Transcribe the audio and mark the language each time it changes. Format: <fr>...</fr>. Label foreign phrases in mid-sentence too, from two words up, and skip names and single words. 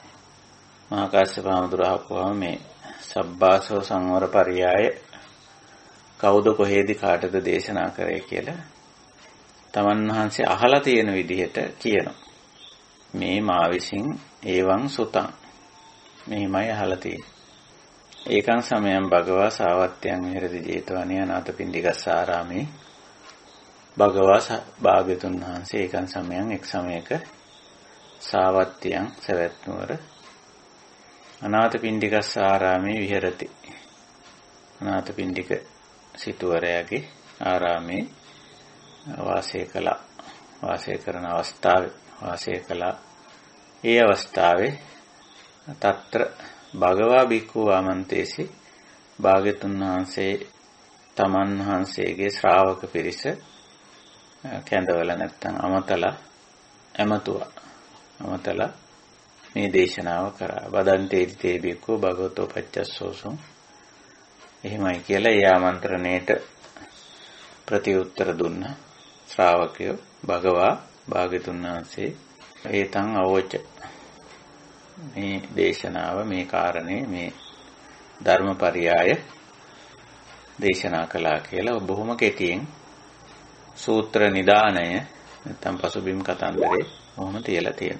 <si>මහා කාශ්‍යප හැඳුරු අහපුවාම මේ සබ්බාසව සංවර පරියාය කවුද කොහේදී කාටද දේශනා කරේ කියලා තමන් වහන්සේ අහලා තියෙන විදිහට කියනවා. මේ මා විසින්</si> <pi>එවං සුතං</pi> <si>මෙහිමයි අහලා තියෙන්නේ.</si> <pi>ඒකං සමයං භගවා සාවත්‍යං විහෙරති ජේතවනේ අනාථපිණ්ඩිකස්සාරාමේ භගවා</pi> <si>භාග්‍යතුන් වහන්සේ</si> <pi>ඒකං සමයං</pi> <si>එක් සමයක</si> <pi>සාවත්‍යං</pi> <si>සවැත් නුවර</si> <pi>අනාථපිණ්ඩිකස්සාරාමේ විහෙරති.</pi> <si>අනාථපිණ්ඩික සිටුවරයාගේ ආරාමේ වාසය කරන අවස්ථාවේ වාසය කළා. ඒ අවස්ථාවේ</si> <pi>తත්‍ර භගවා බික්ඛු ආමන්තේසි</pi> <si>භාග්‍යතුන් වහන්සේ තමන් වහන්සේගේ ශ්‍රාවක පිරිස කැඳවල නැත්තම් අමතලා මේ දේශනාව කරා.</si> <pi>වදන්තේ තේ බික්ඛු භගවතෝ පච්චස්සෝසුං</pi> <si>එහෙමයි කියලා ඒ ආමන්ත්‍රණයට ප්‍රතිඋත්තර දුන්න ශ්‍රාවකයෝ භගවා භාග්‍යතුන් වහන්සේ</si> <pi>ඒතං අවෝච</pi> <si>මේ දේශනාව මේ කාරණේ මේ ධර්මපරියාය දේශනා කළා කියලා බොහොම කෙටියෙන් සූත්‍ර නිදානය නැත්නම් පසුබිම් කතන්දරේ කොහොම තියලා තියෙනවා.</si>